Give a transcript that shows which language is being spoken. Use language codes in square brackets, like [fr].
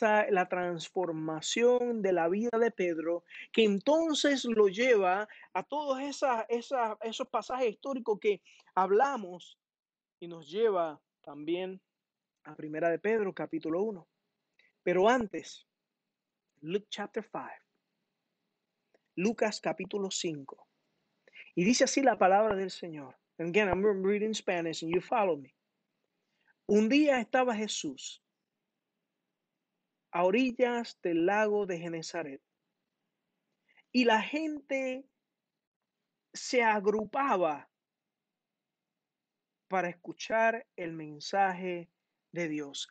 [es] la transformación de la vida de Pedro, que entonces lo lleva a todos esos pasajes históricos que hablamos y nos lleva también a Primera de Pedro, capítulo 1. Pero antes, [en] Luke chapter 5, [es] Lucas capítulo 5. Y dice así la palabra del Señor. [en] And again, I'm reading Spanish and you follow me. [es] Un día estaba Jesús a orillas del lago de Genezaret y la gente se agrupaba para escuchar el mensaje de Dios.